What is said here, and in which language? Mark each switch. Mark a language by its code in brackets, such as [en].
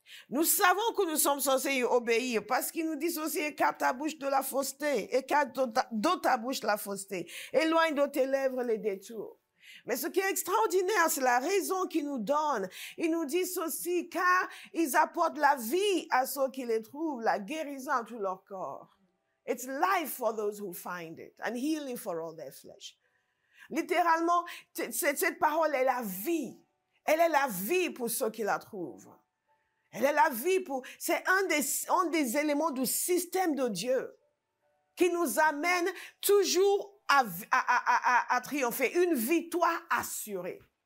[fr] Nous savons que nous sommes censés y obéir parce qu'il nous dit aussi écarte ta bouche de la fausseté, écarte de ta bouche la fausseté, éloigne de tes lèvres les détours. Mais ce qui est extraordinaire, c'est la raison qu'il nous donne. Il nous dit ceci, car ils apportent la vie à ceux qui les trouvent, la guérison à tout leur corps. [en] It's life for those who find it and healing for all their flesh. [fr] Littéralement, cette parole est la vie. Elle est la vie pour ceux qui la trouvent. Elle est la vie c'est un des éléments du système de Dieu qui nous amène toujours à triompher, une victoire assurée.